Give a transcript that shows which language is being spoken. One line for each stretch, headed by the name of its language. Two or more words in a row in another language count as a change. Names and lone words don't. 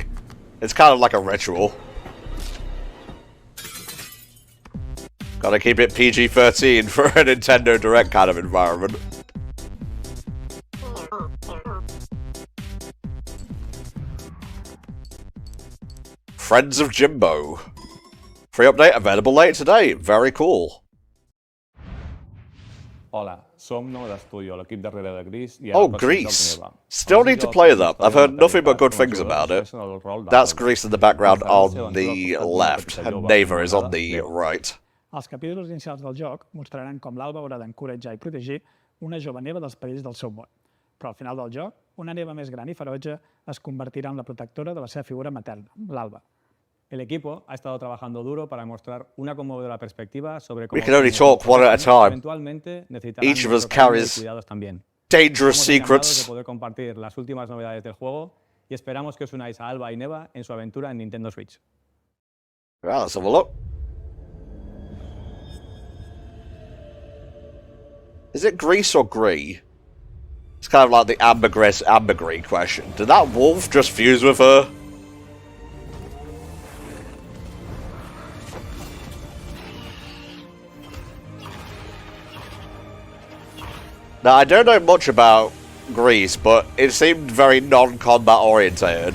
English: It's kind of like a ritual. Gotta keep it PG-13 for a Nintendo Direct kind of environment. Friends of Jimbo. Free update available later today. Very cool.
Catalan: Hola, som nou d'estudi, l'equip darrere de Gris.
English: Oh, Grease. Still need to play that. I've heard nothing but good things about it. That's Grease in the background on the left, and Neva is on the right.
Catalan: Els capítols inicials del joc mostraran com l'Alba haurà d'encoratjar i protegir una jove neva dels perills del seu món. Però al final del joc, una neva més gran i ferotge es convertirà en la protectora de la seva figura materna, l'Alba.
Spanish: El equipo ha estado trabajando duro para mostrar una conmovedora perspectiva sobre cómo
English: We can only talk one at a time.
Spanish: eventualmente
English: Each of us carries
Spanish: cuidados también.
English: dangerous
Spanish: Estamos encantados
English: secrets.
Spanish: de poder compartir las últimas novedades del juego y esperamos que os unáis a Alba y Neva en su aventura en Nintendo Switch.
English: Well, let's have a look. Is it Grease or Gree? It's kind of like the ambergris question. Did that wolf just fuse with her? Now, I don't know much about Grease, but it seemed very non-combat orientated.